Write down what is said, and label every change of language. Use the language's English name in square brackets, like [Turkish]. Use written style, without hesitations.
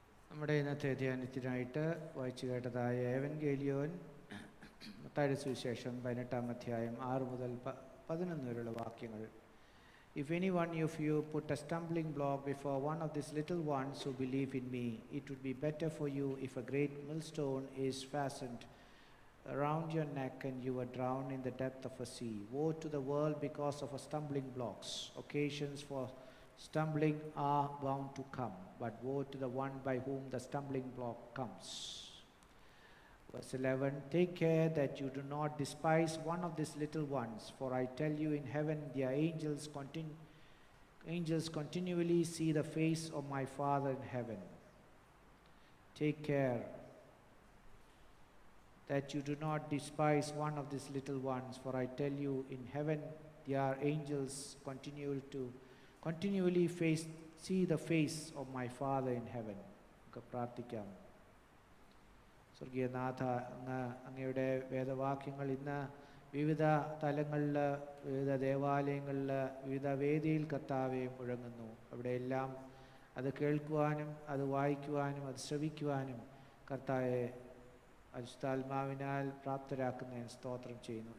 [Malayalam] നമ്മുടെ ഇന്നത്തെ ധ്യാനത്തിനായിട്ട് വായിച്ചു കേട്ടതായ ഏവൻഗേലിയോൻ മത്തായിയുടെ സുവിശേഷം 18-ാം അധ്യായം 6 മുതൽ 11 വരെയുള്ള വാക്യങ്ങൾ. [English] If any one of you put a stumbling block before one of these little ones who believe in me, it would be better for you if a great millstone is fastened around your neck and you were drowned in the depth of a sea. Woe to the world because of a stumbling blocks. Occasions for stumbling are bound to come, but woe to the one by whom the stumbling block comes. Verse 11, take care that you do not despise one of these little ones, for I tell you, in heaven their angels continually see the face of my Father in heaven. Take care that you do not despise one of these little ones, for I tell you, in heaven their angels continually see the face of my Father in heaven. [Malayalam] നമുക്ക് പ്രാർത്ഥിക്കാം. സ്വർഗീയനാഥ, അങ്ങയുടെ വേദവാക്യങ്ങൾ ഇന്ന് വിവിധ തലങ്ങളിൽ, വിവിധ ദേവാലയങ്ങളിൽ, വിവിധ വേദിയിൽ കർത്താവെ മുഴങ്ങുന്നു. അവിടെയെല്ലാം അത് കേൾക്കുവാനും അത് വായിക്കുവാനും അത് ശ്രവിക്കുവാനും കർത്താവെ പരിശുദ്ധാത്മാവിനാൽ പ്രാപ്തരാക്കുന്നതിന് സ്തോത്രം ചെയ്യുന്നു.